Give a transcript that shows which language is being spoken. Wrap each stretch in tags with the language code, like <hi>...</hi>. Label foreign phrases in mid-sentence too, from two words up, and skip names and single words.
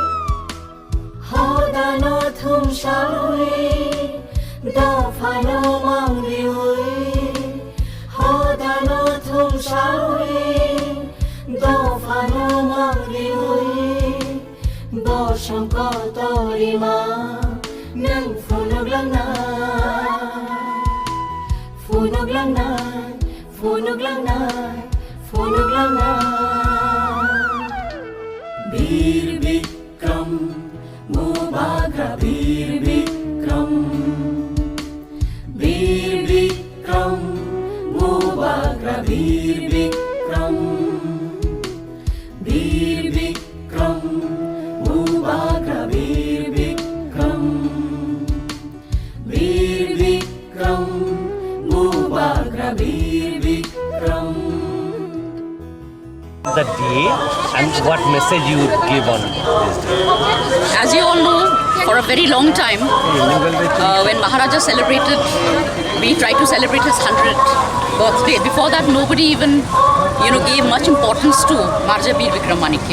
<trp>Hodano thum shalui, da phano mang liui. Hodano thum shalui, da phano mang liui. Bosong kotorima nang funog lang na funog lang na funog lang na funog lang na. Bir Bikram, BUBAGRA Bir Bikram, Bir Bikram, BUBAGRA Bir Bikram, Bir Bikram, BUBAGRA Bir Bikram, Bir Bikram, BUBAGRA Bir Bikram.</trp> <en>The day and what message you would give on this day? As you all know, for a very long time, when Maharaja celebrated, we tried to celebrate his 100th birthday. Before that, nobody even, gave much importance to Maharaja Bir Bikram Manikya.</en>